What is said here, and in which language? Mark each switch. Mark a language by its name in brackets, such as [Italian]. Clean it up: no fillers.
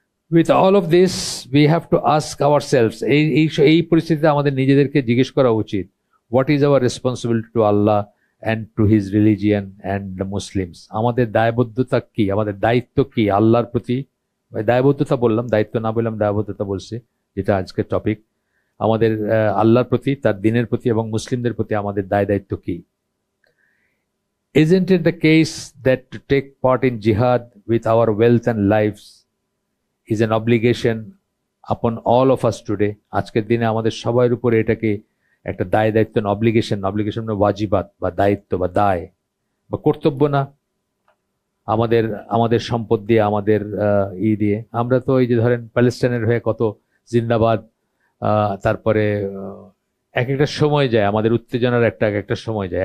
[English] with all of this we have to ask our selves, [Bangla] এই পরিস্থিতিতে আমাদের নিজেদেরকে জিজ্ঞেস করা উচিত, [English] What is our responsibility to Allah and to his religion and the Muslims. [Bangla] আমাদের দায়বদ্ধতা কি, আমাদের দায়িত্ব কি আল্লাহর প্রতি। দায়বদ্ধতা বললাম, দায়িত্ব না বললাম, দায়বদ্ধতা বলছি, যেটা আজকের টপিক। আমাদের আল্লাহর প্রতি, তার দিনের প্রতি এবং মুসলিমদের প্রতি আমাদের দায়িত্ব কি। [English] Isn't it the case that to take part in jihad with our wealth and lives is an obligation upon all of us today? [Bangla] আজকের দিনে আমাদের সবার উপরে এটাকে একটা দায়িত্ব, অব্লিগেশন মানে ওয়াজিবাত বা দায়িত্ব বা দায় বা কর্তব্য না? আমাদের সম্পদ দিয়ে, আমাদের দিয়ে আমরা তো এই যে ধরেন প্যালেস্টাইনের হয়ে কত জিন্দাবাদ, তারপরে এক একটা সময় যায় আমাদের উত্তেজনার, একটা সময় যায়।